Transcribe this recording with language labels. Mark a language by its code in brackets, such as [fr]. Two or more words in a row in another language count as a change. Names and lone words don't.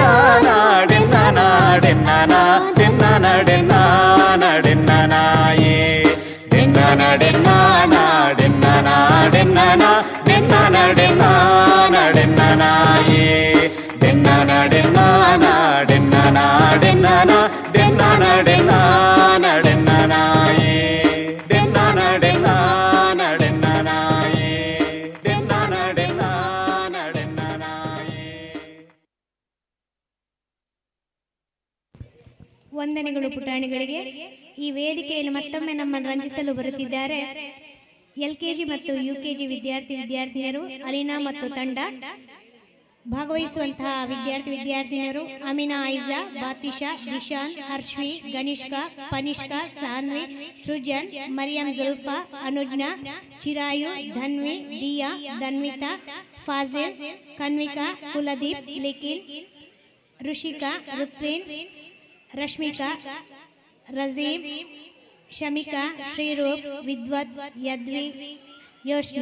[kn] ನಾಡೆನ್ನ ನಾಡೆನ್ನ ನಾಡೆನ್ನ ನಡೆನ್ನ ನಡೆನ್ನ ನಾಯೇ ಡೆನ್ನ ನಡೆನ್ನ ನಾಡೆನ್ನ ನಾಡೆನ್ನ ನಾಡೆನ್ನ ನಡೆನ್ನ ನಡೆನ್ನ ನಾಯೇ ಡೆನ್ನ ನಡೆನ್ನ ನಾಡೆನ್ನ ನಾಡೆನ್ನ ನಾಡೆನ್ನ ನಡೆನ್ನ ನಡೆನ್ನ ನಾಯೇ ಡೆನ್ನ ನಡೆನ್ನ ನಡೆನ್ನ ನಾಯೇ ಡೆನ್ನ ನಡೆನ್ನ ನಡೆನ್ನ ನಾಯೇ. ವಂದನೆಗಳು ಪುಟಾಣಿಗಳಿಗೆ. ಈ ವೇದಿಕೆಯಲ್ಲಿ ಮತ್ತೊಮ್ಮೆ ನಮ್ಮನ್ನು ರಂಜಿಸಲು ಬರುತ್ತಿದ್ದಾರೆ LKG ಮತ್ತು UKG ವಿದ್ಯಾರ್ಥಿನಿಯರು ಅಲಿನಾ ಮತ್ತು ತಂಡ. ಭಾಗವಹಿಸುವಂತಹ ವಿದ್ಯಾರ್ಥಿನಿಯರು ಅಮಿನಾ, ಐಜಾ, ಬಾತಿಶಾ, ದಿಶಾನ್, ಹರ್ಷ್ವಿ, ಗನಿಷ್ಕಾ, ಪನಿಷ್ಕಾ, ಸಾನ್ವಿ, ಸೃಜನ್, ಮರಿಯಂ, ಜುಲ್ಫಾ, ಅನುಜ್ಞಾ, ಚಿರಾಯು, ಧನ್ವಿ, ದಿಯಾ, ಧನ್ವಿತಾ, ಫಾಜಿಲ್, ಕನ್ವಿಕಾ, ಕುಲದೀಪ್, ಲಿಖಿಲ್, ಋಷಿಕಾ, ಋತ್ವಿನ್, ರಶ್ಮಿಕಾ, ರಜೀವ್, ಶಮಿಕಾ, ಶ್ರೀರೂಪ್, ವಿದ್ವತ್, ಯದ್ವಿ, ಯೋಶ್ನಿ.